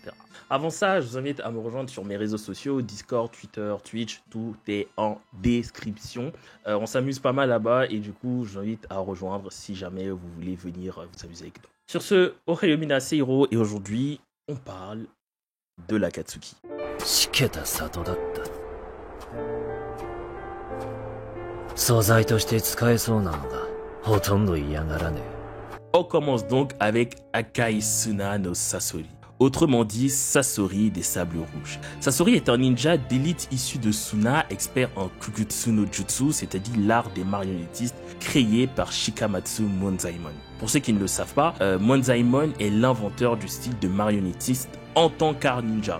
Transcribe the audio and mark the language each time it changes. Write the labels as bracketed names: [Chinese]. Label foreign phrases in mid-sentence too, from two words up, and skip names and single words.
[French] Avant ça, je vous invite à me rejoindre sur mes réseaux sociaux, Discord, Twitter, Twitch, tout est en description. On s'amuse pas mal là-bas et du coup, je vous invite à rejoindre si jamais vous voulez venir vous amuser avec nous. Sur ce, Ohayomi Naseiro et aujourd'hui, on parle de l'Akatsuki. [Japanese] しけた里だった。素材として使えそうなのがほとんど嫌がらねえ。 [French] On commence donc avec Akai Suna no Sasori. Autrement dit, Sasori des Sables Rouges. Sasori est un ninja d'élite issu de Suna, expert en Kugutsu no Jutsu, c'est-à-dire l'art des marionnettistes, créé par Shikamatsu Monzaemon. Pour ceux qui ne le savent pas, Monzaemon est l'inventeur du style de marionnettiste en tant qu'art ninja.